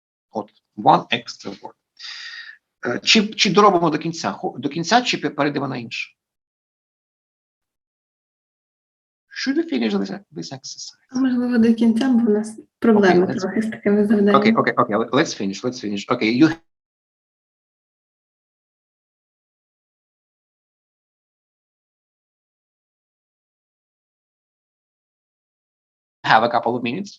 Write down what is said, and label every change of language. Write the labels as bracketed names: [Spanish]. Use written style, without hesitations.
[English] От, one extra word. [Ukrainian] Чи доробимо до кінця, чи перейдемо на інше? [English] Should we finish this exercise? [Ukrainian] Можливо, до кінця, бо у нас проблеми трохи з такими завданнями. [English] Okay. Let's finish. Okay, you have a couple of minutes.